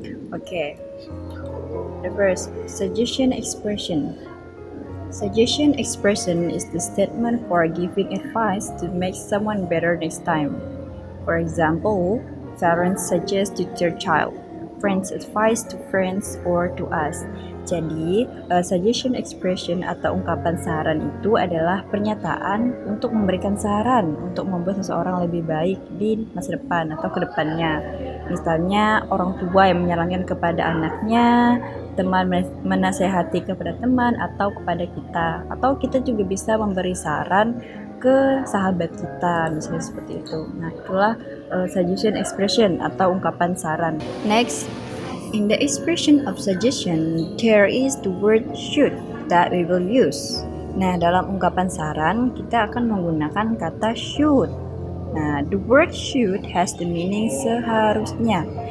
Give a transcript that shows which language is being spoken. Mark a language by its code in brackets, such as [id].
[en] Okay, the first suggestion expression. Suggestion expression is the statement for giving advice to make someone better next time. For example, parents suggest to their child, friends advise to friends or to us. [id] Jadi, suggestion expression atau ungkapan saran itu adalah pernyataan untuk memberikan saran untuk membuat seseorang lebih baik di masa depan atau ke depannya. Misalnya, orang tua yang menyarankan kepada anaknya, teman menasehati kepada teman atau kepada kita. Atau kita juga bisa memberi saran ke sahabat kita, misalnya seperti itu. Nah, itulah suggestion expression atau ungkapan saran. [en] Next, in the expression of suggestion, there is the word should that we will use. [id] Nah, dalam ungkapan saran, kita akan menggunakan kata should. [en] Nah, the word should has the meaning seharusnya.